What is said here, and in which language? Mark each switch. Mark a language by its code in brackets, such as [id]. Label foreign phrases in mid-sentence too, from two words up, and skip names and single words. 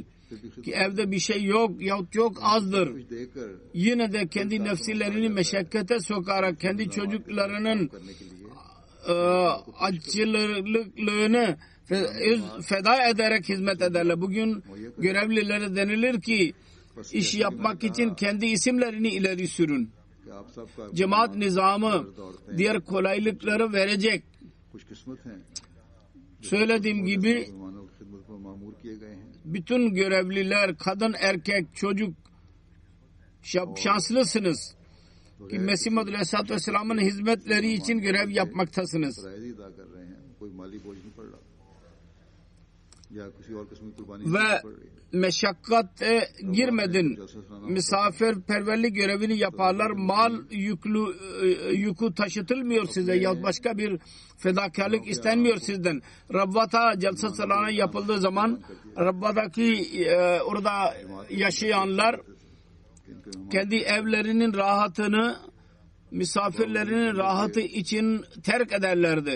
[tr] Ki evde bir şey yok yahut çok azdır. [ur] کچھ دے کر [tr] Yine de kendi nefsilerini meşakkate sokarak kendi çocuklarının acılığını feda ederek hizmet ederler. Bugün görevlilere denilir ki iş yapmak için kendi isimlerini ileri sürün. [ur] کہ آپ سب کا [tr] Cemaat nizamı diğer kolaylıkları verecek. [ur] خوش قسمت ہیں [tr] Söylediğim gibi [ur] مہمانوں کی خدمت پر مامور کیے گئے ہیں. [tr] bütün görevliler, kadın, erkek, çocuk şanslısınız. Ki Mesih Maud [ar] عليه الصلاة والسلام'ın [tr] hizmetleri için görev yapmaktasınız. [ur] فرائض ادا کر رہے ہیں. کوئی مالی بوجھ نہیں پڑ رہا یا کسی اور قسم کی قربانی [tr] Ve [ur] نہیں پڑ رہی. [tr] meşakkate girmedin. Misafirperverlik görevini yaparlar. Mal yükü taşıtılmıyor size ya başka bir fedakarlık istenmiyor sizden. Rabbata Celsa Salana yapıldığı zaman Rabba'daki orada yaşayanlar kendi evlerinin rahatını misafirlerinin rahatı için terk ederlerdi.